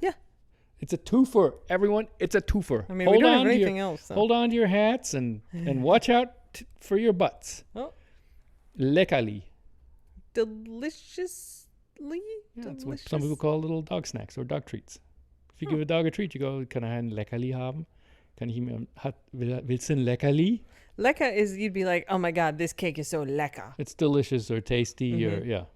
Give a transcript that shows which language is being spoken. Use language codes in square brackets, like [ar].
[en] Yeah. It's a twofer, everyone. It's a twofer. I mean, we don't have anything else. So. Hold on to your hats and watch out for your butts. Oh. [de] Leckerli. [en] Deliciously? Yeah, that's what some people call little dog snacks or dog treats. If you give a dog a treat, you go, [de] kann ein Leckerli haben? Willst du ein Leckerli? [en] Lecker is, you'd be like, oh my God, this cake is so lecker. It's delicious or tasty or, yeah.